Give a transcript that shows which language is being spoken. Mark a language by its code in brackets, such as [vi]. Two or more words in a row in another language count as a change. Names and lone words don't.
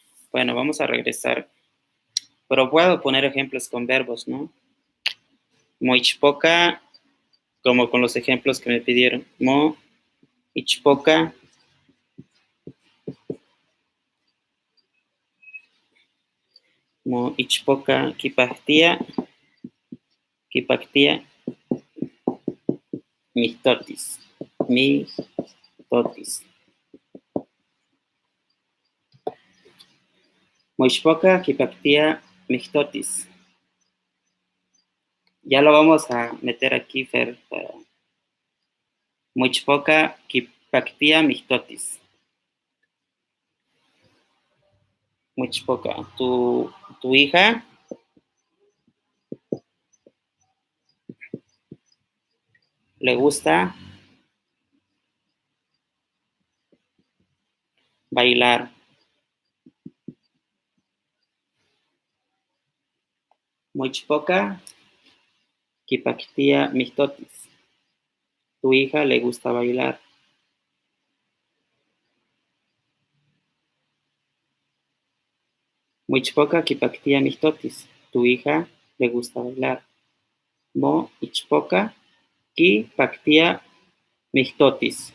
[es] Bueno, vamos a regresar. Pero puedo poner ejemplos con verbos, ¿no? [nah] Mo ichpoca, [es] como con los ejemplos que me pidieron. [nah] Mo ichpoca. Mo ichpoca kipaktia mihtotis. Mihtotis. Mo ichpoca kipaktia mihtotis. [es] Ya lo vamos a meter aquí, Fer. [nah] Mo ichpoca kipaktia mihtotis. Mo ichpoca. [es] Tu hija le gusta bailar. [nah] Mo ichpoca kipaktia mihtotis. [es] Tu hija le gusta bailar. [nah] Mo ichpoca kipaktia mihtotis. [es] Tu hija le gusta bailar. [nah] Mo ichpoca kipaktia mihtotis.